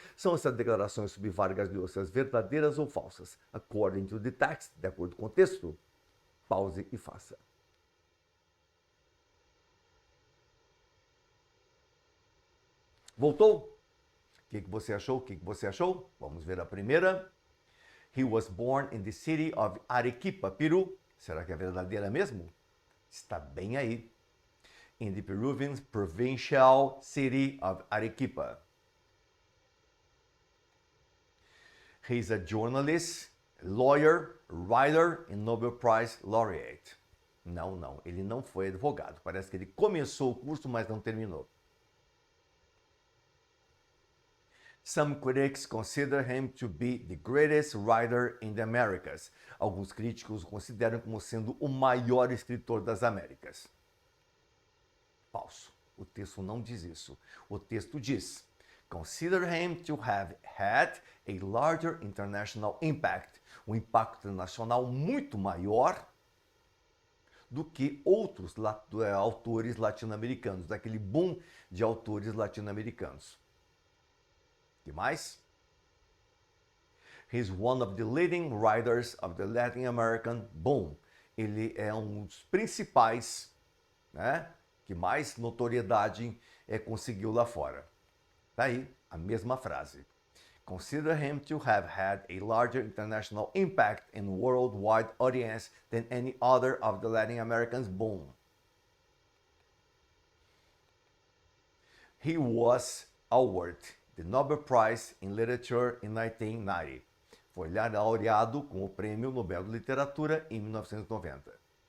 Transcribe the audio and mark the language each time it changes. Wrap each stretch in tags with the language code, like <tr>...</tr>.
<pt>São essas declarações sobre Vargas Llosa verdadeiras ou falsas?</pt> <en>According to the text,</en> <pt>de acordo com o texto? Pause e faça. Voltou? O que você achou? O que você achou? Vamos ver a primeira.</pt> <en>He was born in the city of Arequipa, Peru.</en> <pt>Será que é verdadeira mesmo? Está bem aí.</pt> <en>In the Peruvian provincial city of Arequipa. He's a journalist, lawyer, writer and Nobel Prize laureate.</en> <pt>Não, ele não foi advogado. Parece que ele começou o curso, mas não terminou.</pt> <en>Some critics consider him to be the greatest writer in the Americas.</en> <pt>Alguns críticos o consideram como sendo o maior escritor das Américas. Falso. O texto não diz isso. O texto diz:</pt> <en>consider him to have had a larger international impact.</en> <pt>Um impacto nacional muito maior do que outros autores latino-americanos, daquele boom de autores latino-americanos. Que mais?</pt> <en>He's one of the leading writers of the Latin American boom.</en> <pt>Ele é um dos principais, né, que mais notoriedade conseguiu lá fora. Tá aí a mesma frase.</pt> <en>Consider him to have had a larger international impact and worldwide audience than any other of the Latin Americans boom. He was awarded the Nobel Prize in Literature in 1990.</en> <pt>Foi laureado com o Prêmio Nobel de Literatura em 1990.</pt>